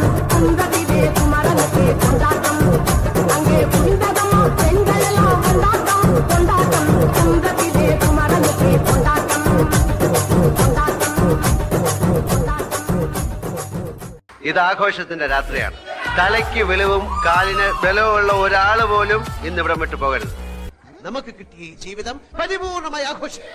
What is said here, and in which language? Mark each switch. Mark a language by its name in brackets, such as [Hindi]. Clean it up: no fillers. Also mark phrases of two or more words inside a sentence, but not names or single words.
[Tamil] குன்றத்திலே குமரனுக்கு கொண்டாட்டம், அங்கே குண்டரமா பெண்களெல்லாம் கொண்டாட்டம் கொண்டாட்டம். குன்றத்திலே குமரனுக்கு கொண்டாட்டம் கொண்டாட்டம் கொண்டாட்டம். [Malayalam] ഇത് ആഘോഷത്തിന്റെ രാത്രിയാണ്. തലയ്ക്ക് വെളിവും കാലിന് ബലവുമുള്ള ഒരാൾ പോലും ഇന്ന് ഇവിടെ വിട്ടു പോകരുത്. നമുക്ക് കിട്ടിയ ഈ ജീവിതം പരിപൂർണമായി ആഘോഷിക്കും.